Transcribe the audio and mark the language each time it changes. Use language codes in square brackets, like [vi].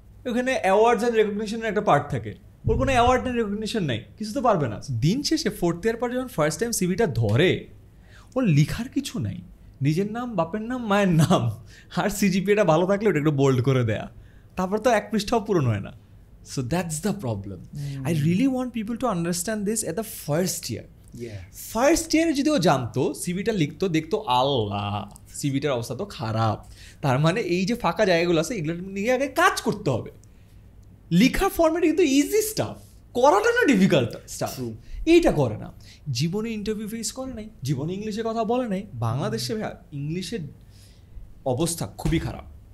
[bn] ওখানে awards and রেকগনিশনের একটা part থাকে, ওর কোনো অ্যাওয়ার্ড অ্যান্ড রেকগনিশন নেই, কিছু তো পারবে না। দিন শেষে 4th ইয়ার পর যখন ফার্স্ট টাইম সিভিটা ধরে, ওর লিখার কিছু নাই, নিজের নাম, বাপের নাম, মায়ের নাম, আর সিজিপিএটা ভালো থাকলে ওটা একটু বোল্ড করে দেয়া, তারপর তো 1 পৃষ্ঠাও পূরণ হয় না। [en] So that's the problem. I really want people to understand this at the first year. [bn] First ইয়ারে যদি ও জানতো সিভিটা লিখতো দেখতো আল্লাহ সিভিটার অবস্থা তো খারাপ, তার মানে এই যে ফাঁকা জায়গাগুলো আছে এগুলো নিয়ে আগে কাজ করতে হবে। লেখার ফর্মেটে কিন্তু ইজি স্টাফ, করাটা না ডিফিকাল্ট স্টাফ, এইটা করে না। জীবনে ইন্টারভিউ ফেস করে নাই, জীবনে ইংলিশে কথা বলে নাই। বাংলাদেশে ইংলিশের অবস্থা খুবই খারাপ।